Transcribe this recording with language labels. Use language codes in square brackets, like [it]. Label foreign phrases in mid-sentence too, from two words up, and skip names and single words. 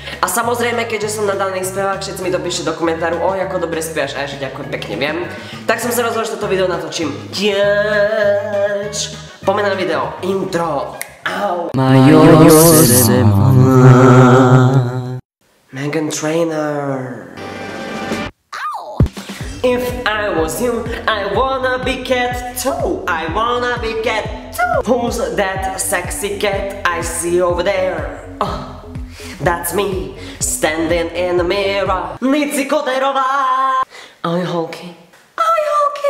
[sk] A samozrejme, keďže som nadaný spevák, všetci mi to píšte do komentáru, oj, ako dobre spievaš, a ja ďakujem pekne, viem. Tak som sa rozhodol, že toto video natočím tiež. Poďme na video. Intro. Au. Meghan Trainor. [en] If I was you, I wanna be cat too. I wanna be cat too. Who's that sexy cat I see over there? Oh, that's me, standing in the mirror. [sk] Nici Koterová. Ahoj holky. Ahoj holky.